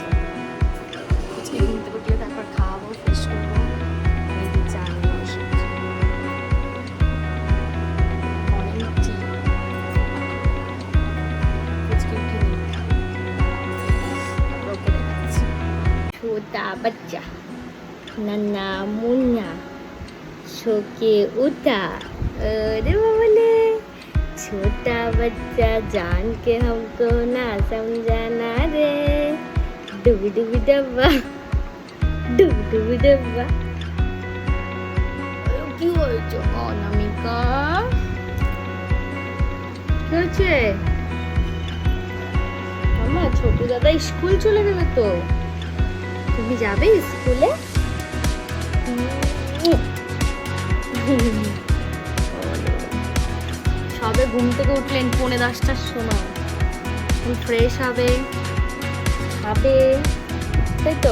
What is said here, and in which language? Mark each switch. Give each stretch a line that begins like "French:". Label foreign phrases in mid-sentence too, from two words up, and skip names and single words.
Bangla: পুচকি ঘুম থেকে উঠলে তারপর খাওয়াবো, ফ্রেশ করবো, এই যে চা নিয়ে বসেছি।
English: morning tea.
Bangla: পুচকি উঠে নিই, তারপর ওকে দেখাচ্ছি।
Hindi: छोटा बच्चा नन्ना मुन्ना सो के उठा, अरे बोले छोटा बच्चा जान के हमको ना समझाना रे, डुबी डुबी डब्बा डुबी डुबी डब्बा।
Bangla: কি হয়েছে অনামিকা? কি হয়েছে? মামা ছোট দাদা স্কুল চলে গেল তো, তুমি যাবে স্কুলে? সবে ঘুম থেকে উঠলেন 9:30টার সময়, ফ্রেশ হবে, খাবে, তাই তো?